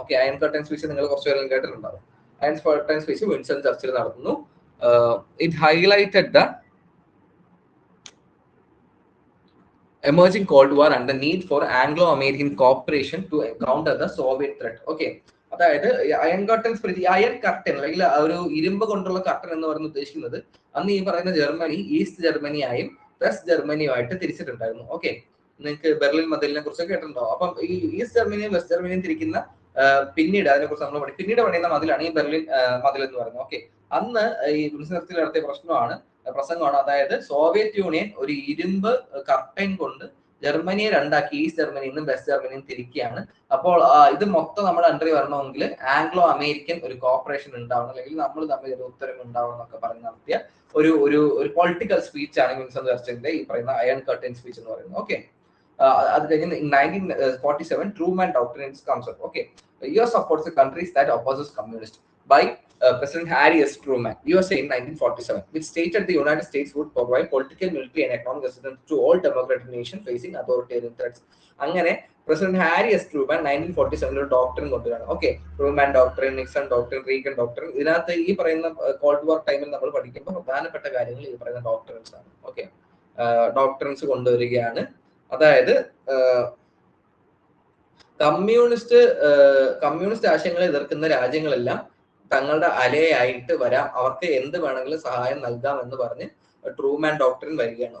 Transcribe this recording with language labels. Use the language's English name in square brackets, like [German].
[Malayalam] Okay, iron curtain speech നിങ്ങൾ കുറച്ച് പേരും കേട്ടിട്ടുണ്ടാവും. Iron curtain speech Winston Churchill നടത്തുന്നു. [English] It highlighted the emerging Cold War and the need for Anglo-American cooperation to counter the Soviet threat. [Malayalam] Okay, അതായത് iron curtain spirit, iron curtain അല്ലെങ്കിൽ ഒരു ഇരുമ്പ് കൊണ്ടുള്ള കർട്ടൻ എന്ന് പറയുന്നത് ഉദ്ദേശിക്കുന്നത് അന്ന് ഈ പറയുന്ന ജർമ്മനി ഈസ്റ്റ് ജർമ്മനിയായും വെസ്റ്റ് ജർമ്മനിയുമായിട്ട് തിരിച്ചിട്ടുണ്ടായിരുന്നു. ഓക്കെ, നിങ്ങൾക്ക് ബെർലിൻ മതിലിനെ കുറിച്ച് കേട്ടിട്ടുണ്ടാവും. അപ്പം ഈ ഈസ്റ്റ് ജർമ്മനിയും വെസ്റ്റ് ജർമ്മനിയും തിരിക്കുന്ന പിന്നീട് അതിനെക്കുറിച്ച് നമ്മൾ പിന്നീട് പണിയുന്ന മതിലാണ് ഈ ബെർലിൻ മതിൽ എന്ന് പറയുന്നത്. ഓക്കെ, അന്ന് ഈ വിൻസ്റ്റൺ നടത്തിയ പ്രസംഗമാണ്. അതായത് സോവിയറ്റ് യൂണിയൻ ഒരു ഇരുമ്പ് കർട്ടൻ കൊണ്ട് ജർമ്മനിയെ രണ്ടാക്കി ഈസ്റ്റ് ജർമ്മനിയിൽ നിന്നും വെസ്റ്റ് ജർമ്മനിയും തിരിക്കുകയാണ്. അപ്പോൾ ഇത് മൊത്തം നമ്മുടെ അണ്ടറിൽ വരണമെങ്കിൽ ആംഗ്ലോ അമേരിക്കൻ ഒരു കോപ്പറേഷൻ ഉണ്ടാവണം, അല്ലെങ്കിൽ നമ്മൾ തമ്മിൽ ഒരു ഉത്തരം ഉണ്ടാവണം എന്നൊക്കെ പറഞ്ഞ് നടത്തിയ ഒരു പൊളിറ്റിക്കൽ സ്പീച്ച് ആണ് വിൻസ്റ്റൺ ചർച്ചിലിന്റെ ഈ പറയുന്ന അയൺ കർട്ടൻ സ്പീച്ച് എന്ന് പറയുന്നത്. ഓക്കെ, അത് കഴിഞ്ഞ് 1947 Truman doctrine concept. [English] Okay, US supports the countries that opposes communist by President Harry S. Truman, USA in 1947, which stated the United States would provide political, military and economic assistance to all democratic nations facing authoritarian threats. [Malayalam] അങ്ങനെ president Harry S Truman 1947 ഒരു doctrine കൊണ്ടുവരാണ്. Okay, Truman doctrine, Nixon doctrine, Reagan doctrine. ഇതിനകത്ത് ഈ പറയുന്ന called വാർ ടൈമിൽ നമ്മൾ പഠിക്കുമ്പോൾ പ്രധാനപ്പെട്ട കാര്യങ്ങൾ ഈ പറയുന്ന ഡോക്ടറിൻസ് ആണ്. ഓക്കെ, ഡോക്ടറിൻസ് കൊണ്ടുവരികയാണ്. അതായത് കമ്മ്യൂണിസ്റ്റ് ആശയങ്ങളെ എതിർക്കുന്ന രാജ്യങ്ങളെല്ലാം തങ്ങളുടെ അലയായിട്ട് വരാം, അവർക്ക് എന്ത് വേണമെങ്കിലും സഹായം നൽകാം എന്ന് പറഞ്ഞ് ട്രൂമാൻ ഡോക്ടറിൻ വരികയാണ്.